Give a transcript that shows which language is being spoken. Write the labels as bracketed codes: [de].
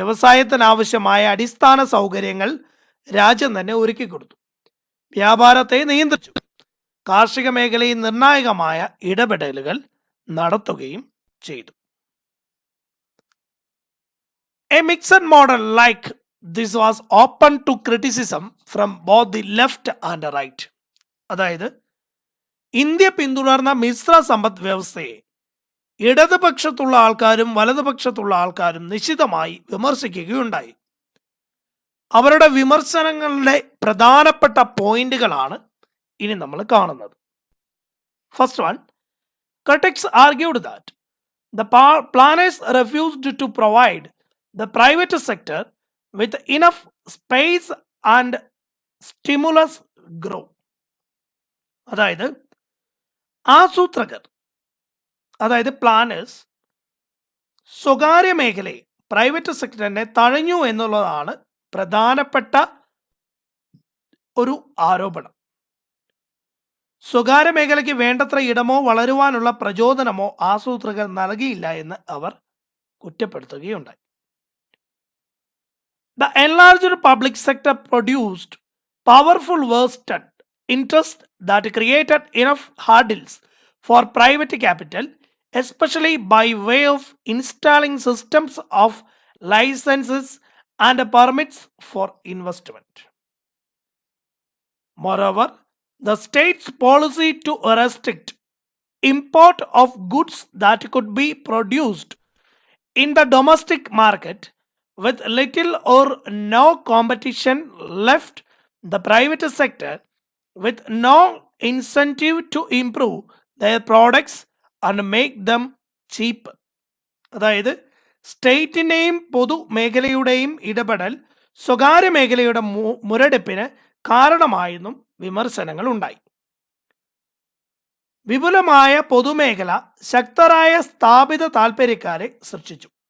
[ml] വ്യവസായത്തിനാവശ്യമായ അടിസ്ഥാന സൗകര്യങ്ങൾ രാജ്യം തന്നെ ഒരുക്കി കൊടുത്തു. വ്യാപാരത്തെ നിയന്ത്രിച്ചു. കാർഷിക മേഖലയിൽ നിർണായകമായ ഇടപെടലുകൾ നടത്തുകയും ചെയ്തു. [en] A mixed model like this was open to criticism from both the left and the right. [ml] അതായത് ഇന്ത്യ പിന്തുടർന്ന മിശ്ര സമ്പദ് വ്യവസ്ഥയെ ഇടതുപക്ഷത്തുള്ള ആൾക്കാരും വലതുപക്ഷത്തുള്ള ആൾക്കാരും നിശിതമായി വിമർശിക്കുകയുണ്ടായി. അവരുടെ വിമർശനങ്ങളുടെ പ്രധാനപ്പെട്ട പോയിന്റുകളാണ് ഇനി നമ്മൾ കാണുന്നത്. [en] First one, critics argued that the planners refused to provide the private sector with enough space and stimulus growth. [ml] അതായത് ആസൂത്രകർ, അതായത് പ്ലാനേഴ്സ് സ്വകാര്യ മേഖലയെ, പ്രൈവറ്റ് സെക്ടറിനെ തഴഞ്ഞു എന്നുള്ളതാണ് പ്രധാനപ്പെട്ട ഒരു ആരോപണം. സ്വകാര്യ മേഖലയ്ക്ക് വേണ്ടത്ര ഇടമോ വളരുവാനുള്ള പ്രചോദനമോ ആസൂത്രകർ നൽകിയില്ല എന്ന് അവർ കുറ്റപ്പെടുത്തുകയുണ്ടായി. [en] The enlarged public sector produced powerful vested interest that created enough hurdles for private capital, especially by way of installing systems of licenses and permits for investment. Moreover, the state's policy to restrict import of goods that could be produced in the domestic market with little or no competition left the private sector with no incentive to improve their products and make them cheap. [ml] അതായത് സ്റ്റേറ്റിൻ്റെയും പൊതുമേഖലയുടെയും ഇടപെടൽ സ്വകാര്യ മേഖലയുടെ മുരടിപ്പിന് കാരണമായെന്നും വിമർശനങ്ങൾ ഉണ്ടായി. വിപുലമായ പൊതുമേഖല ശക്തരായ സ്ഥാപിത താൽപ്പര്യക്കാരെ സൃഷ്ടിച്ചു.